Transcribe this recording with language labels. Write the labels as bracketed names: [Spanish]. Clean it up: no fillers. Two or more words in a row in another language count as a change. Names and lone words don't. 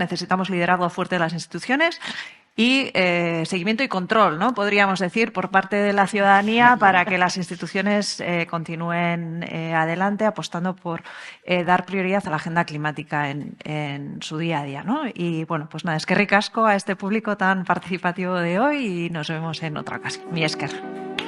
[Spanish] Necesitamos liderazgo fuerte de las instituciones y seguimiento y control, ¿no? Podríamos decir, por parte de la ciudadanía para que las instituciones continúen adelante apostando por dar prioridad a la agenda climática en su día a día, ¿no? Y bueno, pues nada, [Basque] eskerrik asko [Spanish] a este público tan participativo de hoy y nos vemos en otra ocasión. [Basque] Mi esker.